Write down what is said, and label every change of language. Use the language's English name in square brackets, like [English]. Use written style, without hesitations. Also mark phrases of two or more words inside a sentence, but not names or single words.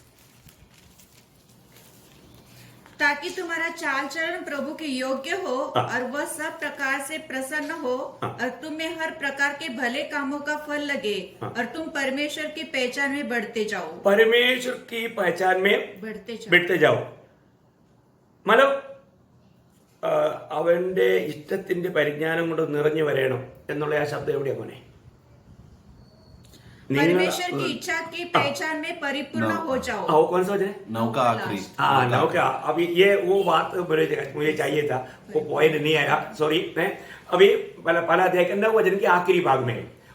[Hindi] ताकि तुम्हारा चाल चलन प्रभु के योग्य हो और वह सब प्रकार से प्रसन्न हो और तुम में हर प्रकार के भले कामों का फल लगे और तुम परमेश्वर की पहचान में बढ़ते जाओ। परमेश्वर की पहचान में बढ़ते जाओ मतलब [Malayalam] അവന്റെ ഇഷ്ടത്തിന്റെ പരിജ്ഞാനം കൊണ്ട് നിറഞ്ഞു വരണം എന്നുള്ള ആ ശബ്ദം എവിടെയാ മോനെ? [Hindi] परमेश्वर की इच्छा की पहचान में परिपूर्ण हो जाओ। वो कौन सा वचन है? 9 का आखिरी। हाँ, 9 का। अभी ये वो बात मुझे चाहिए था, वो पॉइंट नहीं आया, सॉरी। अभी पहला अध्याय के 9 वचन के आखिरी भाग में।